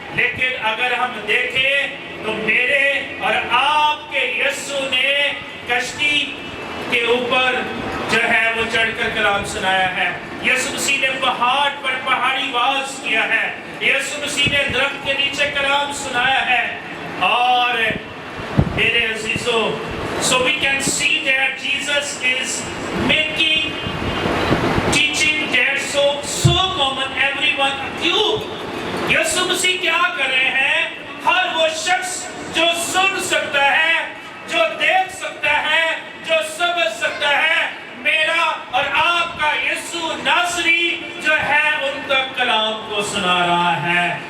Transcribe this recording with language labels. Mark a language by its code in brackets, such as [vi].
[hi] लेकिन अगर हम देखें तो मेरे और आपके यीशु ने कश्ती के ऊपर जो है वो चढ़कर कलाम सुनाया है। यीशु मसीह ने पहाड़ पर पहाड़ी वाज किया है। यीशु मसीह ने दरख्त के नीचे कलाम सुनाया है। और मेरे अजीजों, [en] so we can see that Jesus is making teaching that so common everyone [hi] क्यों? यीशु मसीह क्या कर रहे हैं? हर वो शख्स जो सुन सकता है, जो देख सकता है, जो समझ सकता है, मेरा और आपका यीशु नासरी जो है उन तक कलाम को सुना रहा है।